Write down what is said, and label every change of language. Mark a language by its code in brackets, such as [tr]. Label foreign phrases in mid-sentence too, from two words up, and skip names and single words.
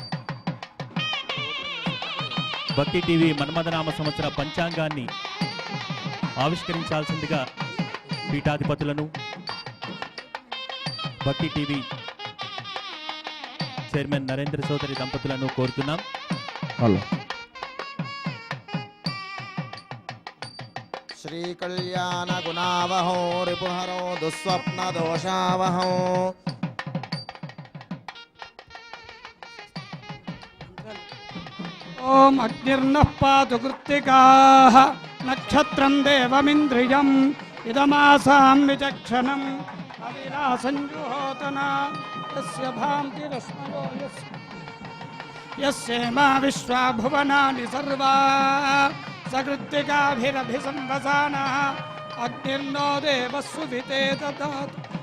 [te] భక్తి టీవీ మన్మథనామ సంవత్సర పంచాంగాన్ని ఆవిష్కరించాల్సిందిగా పీఠాధిపతులను, భక్తి టీవీ చైర్మన్ నరేంద్ర చౌదరి దంపతులను కోరుతున్నాం. [sa] श्री कल्याण गुणावहो रिपुहरो दुस्वप्न दोषावहो ओम अग्निर्नः पातु कृत्तिकाः नक्षत्रं देवमिन्द्रियम् इदमासां विचक्षणम् अविनाशञ्जुहोतना यस्य भान्ति रश्मयो यस्येमा विश्वा भुवनानि सर्वा सकृत्तिकाभिरभिसंवसानः अग्निर्नो देवस्सुभिते ददातु